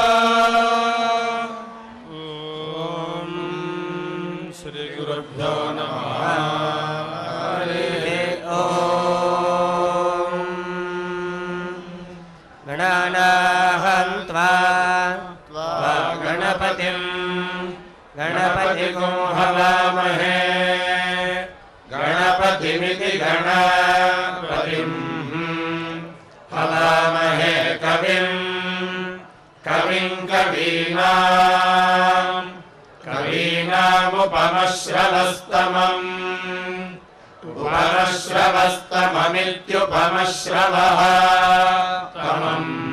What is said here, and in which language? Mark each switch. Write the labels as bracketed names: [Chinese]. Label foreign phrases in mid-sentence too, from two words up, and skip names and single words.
[Sanskrit] ॐ श्री गुरुभ्यो नमः. ओं गणानां त्वा गणपतिं गणपतिगुं हवामहे गणपतिमिति गणपतिं हवामहे कविं कविं कवीनामुपमश्रवस्तमम् उपमश्रवस्तममित्युपमश्रवः तमम्